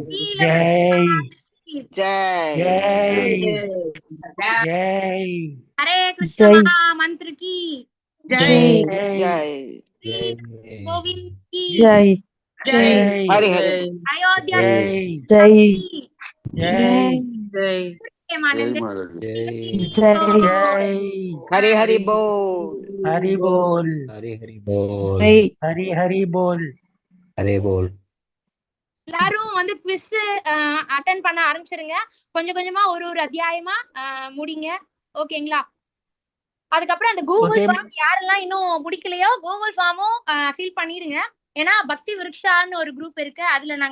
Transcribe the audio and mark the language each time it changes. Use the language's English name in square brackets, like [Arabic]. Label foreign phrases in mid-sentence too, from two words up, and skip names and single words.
[Hindi] ஜெய். हरे कृष्ण महामंत्र की ஜெய். ஜெய். गोविंद की ஜெய். ஜெய். हरि हरि. அயோத்தியா ஜெய். கி ஜெய். ஜெய். मानंदे जय हरि हरि बोल हरि बोल हरि हरि बोल हरि हरि बोल हरि बोल [Tamil] எல்லாரும் வந்து [English] quiz attend [Tamil] பண்ண ஆரம்பிச்சிருங்க. கொஞ்சம் கொஞ்சமா ஒரு அத்தியாயமா முடிங்க. ஓகேங்களா? அதுக்கப்புறம் அந்த கூகுள் ஃபார்ம் யாரெல்லாம் இன்னும் முடிக்கலையோ கூகுள் ஃபார்மும் ஃபில் பண்ணிடுங்க. ஏன்னா பக்தி விருக்ஷான்னு ஒரு குரூப் இருக்கு, அதுல நாங்க